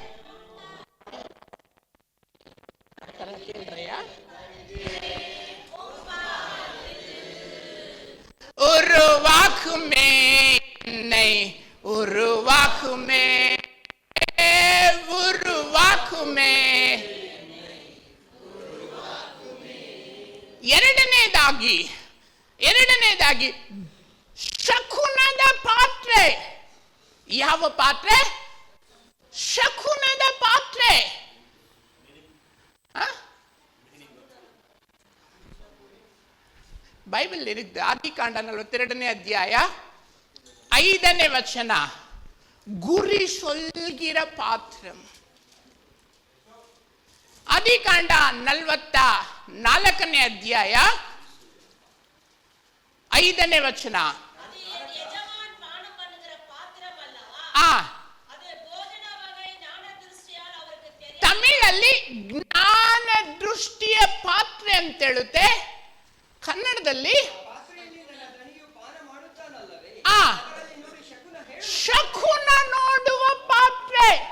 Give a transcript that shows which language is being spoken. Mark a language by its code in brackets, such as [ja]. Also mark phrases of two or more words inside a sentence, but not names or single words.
[ta] உருவாக்குமே என்னை உருவாக்குமே உருவாக்குமே. [kn] ಎರಡನೇದಾಗಿ ಶಕುನದ ಪಾತ್ರೆ. ಯಾವ ಪಾತ್ರೆ? ಶಕುನದ ಪಾತ್ರೆ. ಬೈಬಲ್ ಇರುತ್ತೆ. ಆದಿಕಾಂಡ 42ನೇ ಅಧ್ಯಾಯ 5ನೇ ವಚನ, ಗುರಿ [ta] சொல்கிற பாத்திரம். [kn] ಆದಿಕಾಂಡ 42 4ನೇ ಅಧ್ಯಾಯ 5ನೇ ವಚನ. ತಮಿಳಲ್ಲಿ ಜ್ಞಾನ ದೃಷ್ಟಿಯ ಪಾತ್ರೆ ಅಂತ ಹೇಳುತ್ತೆ, ಕನ್ನಡದಲ್ಲಿ ಶಕುನ ನೋಡುವ ಪಾತ್ರೆ.